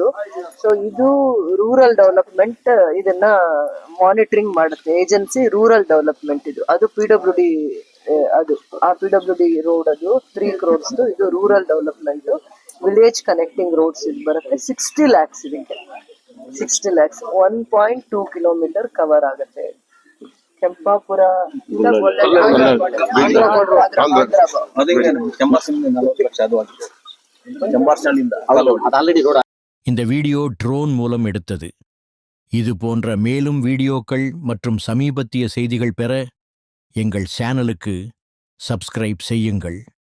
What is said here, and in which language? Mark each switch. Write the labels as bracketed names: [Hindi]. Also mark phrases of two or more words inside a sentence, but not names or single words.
[Kannada] ಸೊ ಇದು [English] rural development [Kannada] ಇದನ್ನ ಮಾನಿಟರಿಂಗ್ ಮಾಡುತ್ತೆ ಏಜೆನ್ಸಿ, [English] rural development [Kannada] ಇದು. ಅದು PWD ಅದು ಆ PWD ರೋಡ್ ಅದು 3 crores. ಇದು [English] rural development village connecting roads [Kannada] ಇದು ಬರುತ್ತೆ. 60 lakhs ಇದಕ್ಕೆ 60 lakhs 1.2 kilometer ಕವರ್ ಆಗುತ್ತೆ. ಕೆಂಪಾಪುರ [Tamil] இந்த வீடியோ ட்ரோன் மூலம் எடுத்தது. இது போன்ற மேலும் வீடியோக்கள் மற்றும் சமீபத்திய செய்திகள் பெற எங்கள் சேனலுக்கு சப்ஸ்கிரைப் செய்யுங்கள்.